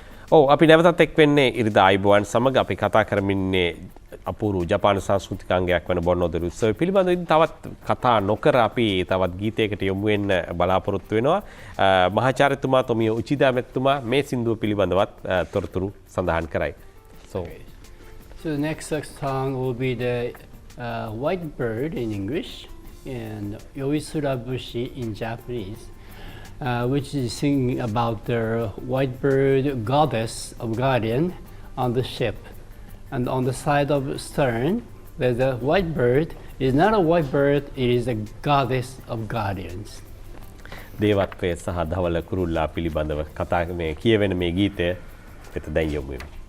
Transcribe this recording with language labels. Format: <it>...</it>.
<si>ඔව් අපි නැවතත් එක් වෙන්නේ ඉරිදා අයුබෝවන් සමග අපි කතා කරමින්නේ අපූර්ව ජපාන සංස්කෘතිකාංගයක් වන බොන්නෝදොරි උත්සවය පිළිබඳව. ඉතින් තවත් කතා නොකර අපි තවත් ගීතයකට යොමු වෙන්න බලාපොරොත්තු වෙනවා. මහාචාර්යතුමා තොමියෝ උචිදා මෙතුමා මේ සින්දුව පිළිබඳවත් තොරතුරු සඳහන් කරයි.</si> <en>So the next song will be the White Bird in English and Yoisura Bushi in Japanese, which is singing about the white bird goddess of guardian on the ship. And on the side of stern, there's a white bird. It's not a white bird, it is a goddess of guardians.</en> <si>දේවත්වය සහ ධවල කුරුල්ලා පිළිබඳව කතා මේ කියවෙන මේ ගීතය වෙත දැන් යොමු වෙමු.</si>